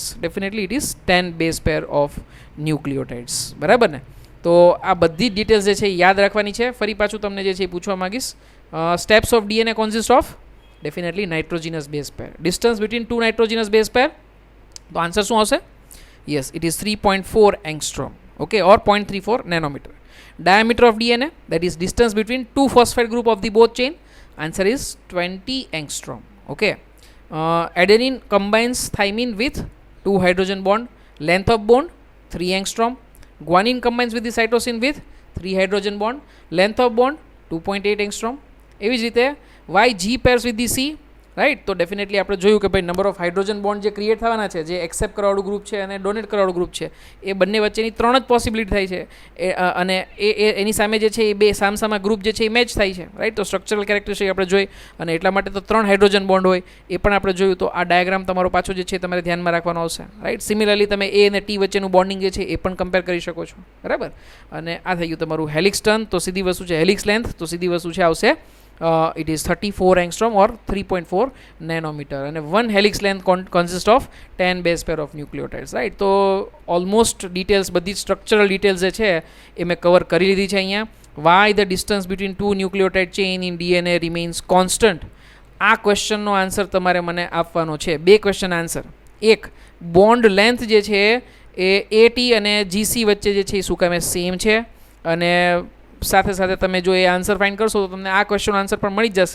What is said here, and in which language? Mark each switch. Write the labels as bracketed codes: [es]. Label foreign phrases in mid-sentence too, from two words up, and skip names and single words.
[en] Definitely it is 10 base pair of nucleotides, [gu] બરાબર ને. તો આ બધી ડિટેલ્સ જે છે યાદ રાખવાની છે. ફરી પાછું તમને જે છે એ પૂછવા માંગીશ, [en] steps of DNA consist of definitely nitrogenous base pair. distance between two nitrogenous base pair, [gu] તો આન્સર શું આવશે? [en] Yes, it is 3.4 angstrom, okay, or 0.34 nanometer. Diameter of DNA, that is distance between two phosphate group of the both chain, answer is 20 angstrom, okay. Adenine combines thymine with 2 hydrogen bond, length of bond 3 angstrom. Guanine combines with the cytosine with 3 hydrogen bond, length of bond 2.8 angstrom. [gu] એવી જ રીતે [en] why G pairs with the C, રાઈટ. [gu] તો ડેફિનેટલી આપણે જોયું કે ભાઈ [en] number of hydrogen bond [gu] જે ક્રિએટ થવાના છે, જે એક્સેપ્ટ કરવાવાળું ગ્રુપ છે અને ડોનેટ કરવાવાળું ગ્રુપ છે, એ બંને વચ્ચેની 3 જ પોસિબિલિટી થાય છે, અને એની સામે જે છે એ બે સામસામા ગ્રુપ જે છે એ મેચ થાય છે, રાઈટ. તો [en] structural characteristic [gu] આપણે જોઈ, અને એટલા માટે તો 3 [en] hydrogen bond [gu] હોય એ પણ આપણે જોયું. તો આ ડાયાગ્રામ તમારો પાછો જે છે તમારે ધ્યાનમાં રાખવાનો આવશે, રાઈટ. સિમિલરલી તમે એ અને ટી વચ્ચેનું બોન્ડિંગ જે છે એ પણ કમ્પેર કરી શકો છો, બરાબર. અને આ થઈ ગયું તમારું [en] helix turn. [gu] તો સીધી વસ્તુ છે [en] helix length, [gu] તો સીધી વસ્તુ છે આવશે [en] it is 34 angstrom or 3.4 nanometer, and one helix length consists of 10 base pair of nucleotides, right. [gu] તો [en] almost details, [gu] બધી [en] structural details [gu] જે છે એ મેં કવર કરી લીધી છે અહીંયા. [en] Why the distance between two nucleotide chain in DNA remains constant, [gu] આ ક્વેશ્ચનનો આન્સર તમારે મને આપવાનો છે. [en] 2 question answer. [gu] એક, [en] bond length [gu] જે છે એ એટી અને જીસી વચ્ચે જે છે એ શું કામે સેમ છે, અને સાથે સાથે તમે જો એ આન્સર ફાઇન્ડ કરશો તો તમને આ [en] question answer [gu] પણ મળી જશે.